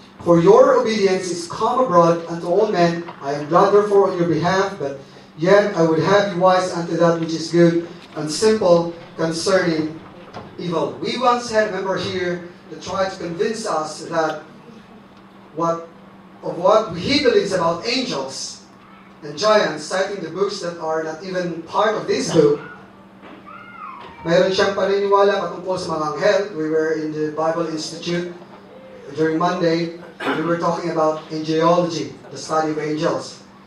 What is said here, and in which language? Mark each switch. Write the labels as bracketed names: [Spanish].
[English] For your obedience is come abroad unto all men. I am glad therefore on your behalf, but yet I would have you wise unto that which is good, and simple concerning evil. We once had a member here that tried to convince us that what he believes about angels and giants, citing the books that are not even part of this book. [Filipino] Mayroon siyang paniniwala patungkol sa mga anghel. [English] We were in the Bible Institute during Monday. We were talking about angelology, the study of angels.